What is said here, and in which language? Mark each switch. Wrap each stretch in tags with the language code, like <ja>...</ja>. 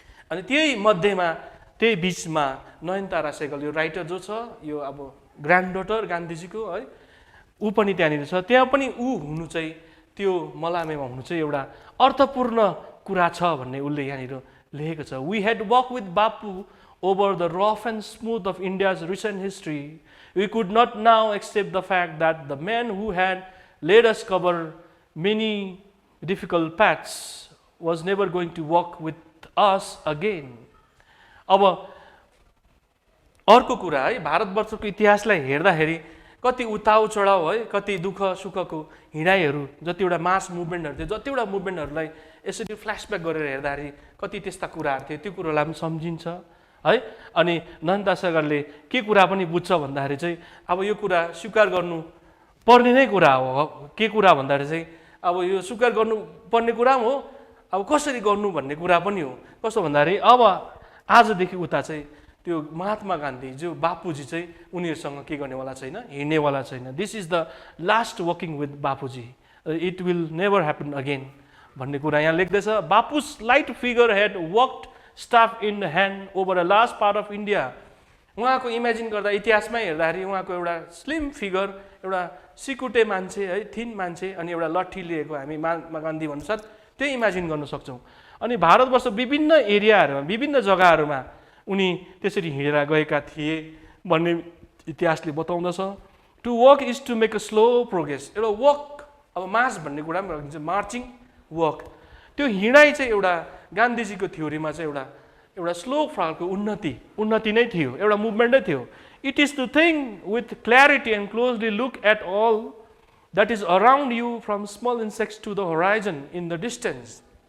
<ne>अनि त्यही मध्येमा त्यही बिचमा नयनतारा सेगल यो राइटर जो छ, यो अब ग्रान्ड डटर गान्धीजीको है, ऊ पनि त्यहाँनिर छ। त्यहाँ पनि ऊ हुनु चाहिँ त्यो मलामेमा हुनु चाहिँ एउटा अर्थपूर्ण कुरा छ भन्ने उसले यहाँनिर लेखेको छ।</ne> <en>We had walked with Bapu over the rough and smooth of India's recent history. We could not now accept the fact that the man who had led us cover many difficult paths was never going to walk with us again.</en> <ne>अब अर्को कुरा है, भारतवर्षको इतिहासलाई हेर्दाखेरि कति उताउ चढाउ है, कति दुःख सुखको हिँडाइहरू, जतिवटा मास मुभमेन्टहरू थियो, जतिवटा मुभमेन्टहरूलाई यसरी फ्ल्यासब्याक गरेर हेर्दाखेरि कति त्यस्ता कुराहरू थियो, त्यो कुरालाई पनि सम्झिन्छ है। अनि नयनतारा सेगरले के कुरा पनि बुझ्छ भन्दाखेरि चाहिँ अब यो कुरा स्वीकार गर्नु पर्ने नै कुरा हो। के कुरा भन्दाखेरि चाहिँ अब यो स्वीकार गर्नु पर्ने कुरा पनि हो, अब कसरी गर्नु भन्ने कुरा पनि हो। कस्तो भन्दाखेरि अब आजदेखि उता चाहिँ त्यो महात्मा गान्धी जो बापुजी चाहिँ उनीहरूसँग के गर्नेवाला छैन, हिँड्नेवाला छैन।</ne> <en>this is the last walking with Bapuji, it will never happen again</en> <ne>भन्ने कुरा यहाँ लेख्दैछ।</ne> <en>Bapu's light figure had walked staff in hand over a large part of India.</en> <ne>उहाँको इमेजिन गर्दा इतिहासमै हेर्दाखेरि उहाँको एउटा स्लिम फिगर, एउटा सिकुटे मान्छे है, थिन मान्छे, अनि एउटा लट्ठी लिएको हामी महात्मा गान्धी अनुसार त्यही इमेजिन गर्न सक्छौँ। अनि भारतवर्ष विभिन्न एरियाहरूमा, विभिन्न जग्गाहरूमा उनी त्यसरी हिँडेर गएका थिए भन्ने इतिहासले बताउँदछ।</ne> <en>To walk is to make a slow progress.</en> <ne>एउटा वक, अब मार्च भन्ने कुरा पनि राखिन्छ, मार्चिङ वक। त्यो हिँडाइ चाहिँ एउटा गान्धीजीको थ्योरीमा चाहिँ एउटा स्लो खालको उन्नति नै थियो, एउटा मुभमेन्टै थियो।</ne> <en>It is to think with clarity and closely look at all that is around you from small insects to the horizon in the distance.</en>